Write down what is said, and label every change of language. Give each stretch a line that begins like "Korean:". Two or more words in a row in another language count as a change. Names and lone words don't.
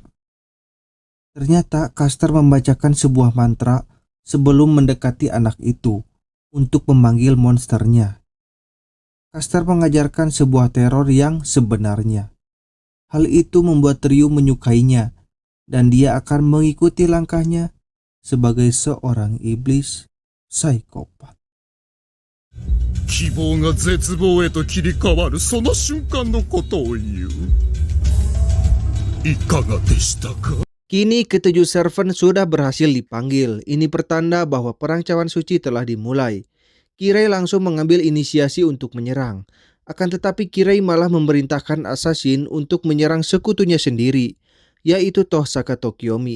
Indonesian: Ternyata caster membacakan sebuah mantra sebelum mendekati anak itu untuk memanggil monsternya. Caster mengajarkan sebuah teror yang sebenarnya. Hal itu membuat Ryu menyukainya dan dia akan mengikuti langkahnya sebagai seorang iblis psikopat.
Japanese: 希望が絶望へと切り替わるその瞬間のことを言う。いかがでしたか？
Indonesian: Kini ketujuh servant sudah berhasil dipanggil. Ini pertanda bahwa perang cawan suci telah dimulai. Kirei langsung mengambil inisiasi untuk menyerang. Akan tetapi Kirei malah memerintahkan assassin untuk menyerang sekutunya sendiri, yaitu Tosaka Tokiomi.